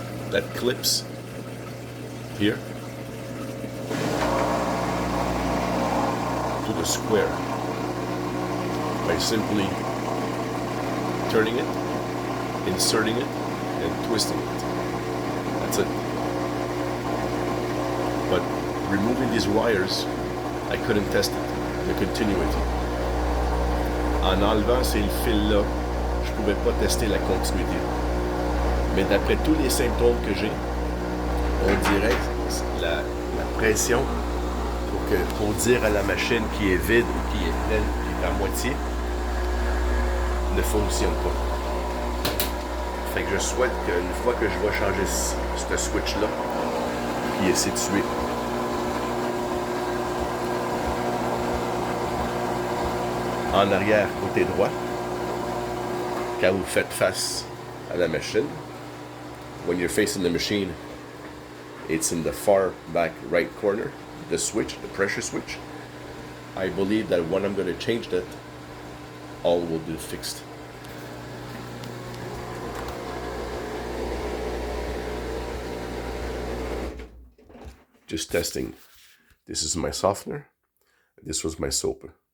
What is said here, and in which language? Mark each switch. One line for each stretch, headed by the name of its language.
English: that clips here to the square by simply turning it, inserting it, and twisting it. That's it. But removing these wires, I couldn't test it, the continuity.
French: En enlevant ces fils-là, je pouvais pas tester la continuité. Mais d'après tous les symptômes que j'ai, on dirait que la pression pour dire à la machine qui est vide ou qui est pleine, qui est à moitié, ne fonctionne pas. Fait que je souhaite qu'une fois que je vais changer ce switch-là, qui est situé en arrière côté droit, quand vous faites face à la machine,
English: when you're facing the machine, it's in the far back right corner, the switch, the pressure switch. I believe that when I'm going to change that, all will be fixed. Just testing. This is my softener. This was my soap.